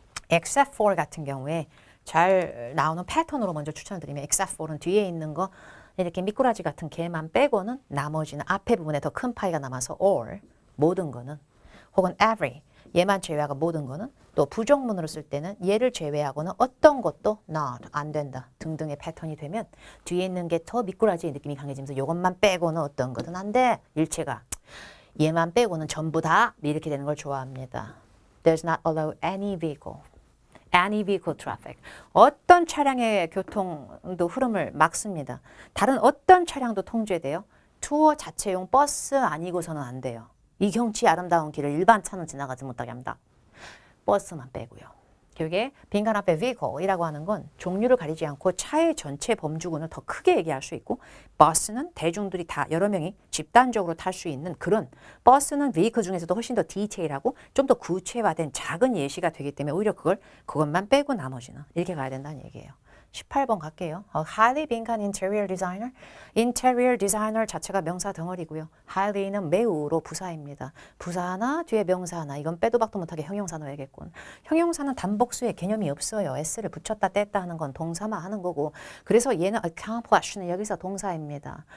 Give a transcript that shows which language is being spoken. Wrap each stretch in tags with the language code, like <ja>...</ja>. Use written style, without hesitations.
<ko>except for 같은 경우에 잘 나오는 패턴으로 먼저 추천을 드리면 except for는 뒤에 있는 거 이렇게 미꾸라지 같은 개만 빼고는 나머지는 앞에 부분에 더 큰 파이가 남아서 all 모든 거는 혹은 every 얘만 제외하고 모든 거는 또 부정문으로 쓸 때는 얘를 제외하고는 어떤 것도 not 안 된다 등등의 패턴이 되면 뒤에 있는 게 더 미꾸라지의 느낌이 강해지면서 이것만 빼고는 어떤 것은 안 돼 일체가 얘만 빼고는 전부 다 이렇게 되는 걸 좋아합니다.</ko> <en>Does not allow any vehicle traffic.</en> <ko>어떤 차량의 교통도 흐름을 막습니다. 다른 어떤 차량도 통제돼요. 투어 자체용 버스 아니고서는 안 돼요. 이 경치 아름다운 길을 일반 차는 지나가지 못하게 합니다. 버스만 빼고요. 그게 빈칸 앞에 vehicle이라고 하는 건 종류를 가리지 않고 차의 전체 범주군을 더 크게 얘기할 수 있고 버스는 대중들이 다 여러 명이 집단적으로 탈 수 있는 그런 버스는 vehicle 중에서도 훨씬 더 디테일하고 좀 더 구체화된 작은 예시가 되기 때문에 오히려 그것만 빼고 나머지는 이렇게 가야 된다는 얘기예요. 18번 갈게요.</ko> <en>highly</en> <ko>빈칸</ko> <en>interior designer.</en> <ko>interior designer 자체가 명사 덩어리고요. highly는 매우로 부사입니다. 부사나 뒤에 명사 하나 이건 빼도 박도 못하게 형용사 넣어야겠군. 형용사는 단복수의 개념이 없어요. s를 붙였다 뗐다 하는 건 동사만 하는 거고 그래서 얘는 accomplish는 여기서 동사입니다.</ko>